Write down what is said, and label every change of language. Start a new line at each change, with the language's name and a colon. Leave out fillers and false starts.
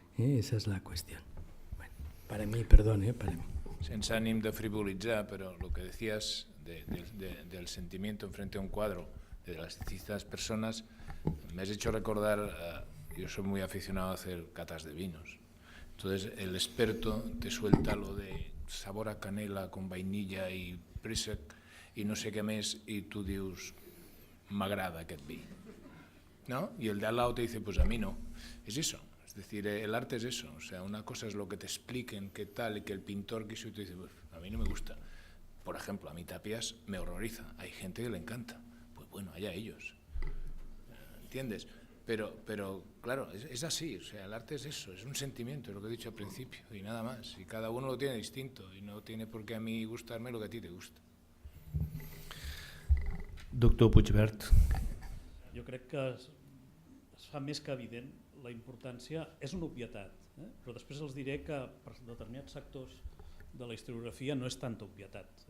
Spanish: Esa es la cuestión. Bueno, para mí, perdón, para mí. Sense ànim de frivolizar, pero lo que decías del sentimiento enfrente a un cuadro de las distintas personas, me has hecho recordar, yo soy muy aficionado a hacer catas de vinos. Entonces el experto te suelta lo de sabor a canela con vainilla y préssec i no sé què més, i tu dius, m'agrada aquest vi. ¿No? Y el de al lado te dice, pues a mí no. Es eso. Es decir, el arte es eso. O sea, una cosa es lo que te expliquen, qué tal, y que el pintor quiso y te dice, pues a mí no me gusta. Por ejemplo, a mí Tapias me horroriza. Hay gente que le encanta. Pues bueno, allá ellos. ¿Entiendes? Pero claro, es así. O sea, el arte es eso, es un sentimiento, es lo que he dicho al principio, y nada más. Y cada uno lo tiene distinto, y no tiene por qué a mí gustarme lo que a ti te gusta. Doctor Puigvert.
Catalan: Jo crec que es fa més que evident la importància, és una obvietat, però després els diré que per determinats sectors de la historiografia no és tanta obvietat.